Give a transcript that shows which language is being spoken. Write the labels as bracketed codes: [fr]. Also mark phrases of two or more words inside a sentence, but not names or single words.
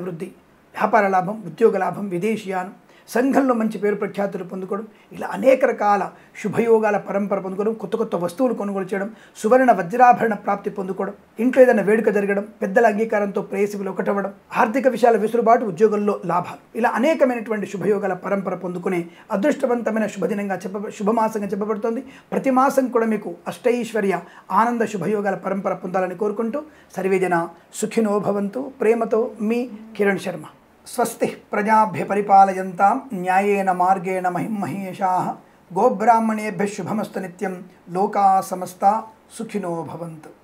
[te] వృద్ధి, వ్యాపార లాభం, ఉద్యోగ లాభం, విదేశీయానం, సంఘంలో మంచి పేరు ప్రఖ్యాతులు పొందుకోవడం, ఇలా అనేక రకాల శుభయోగాల పరంపర పొందుకోవడం, కొత్త కొత్త వస్తువులు కొనుగోలు చేయడం, సువర్ణ వజ్రాభరణ ప్రాప్తి పొందుకోవడం, ఇంట్లో ఏదైనా వేడుక జరగడం, పెద్దల అంగీకారంతో ప్రేయసిలు ఒకటవ్వడం, ఆర్థిక విషయాల వెసులుబాటు, ఉద్యోగంలో లాభాలు, ఇలా అనేకమైనటువంటి శుభయోగాల పరంపర పొందుకునే అదృష్టవంతమైన శుభదినంగా శుభమాసంగా చెప్పబడుతుంది. ప్రతి మాసం కూడా మీకు అష్టైశ్వర్య, ఆనంద శుభయోగాల పరంపర పొందాలని కోరుకుంటూ [sa] సర్వేజన సుఖినో భవంతు. [te] ప్రేమతో మీ కిరణ్ శర్మ. [sa] స్వస్తి ప్రజాభ్య పరిపాలయంతాం న్యాయేన మార్గేణ మహిమహేషాః. గోబ్రాహ్మణేభ్యः శుభమస్తు నిత్యం. లోకా సమస్తా సుఖినో భవంతు.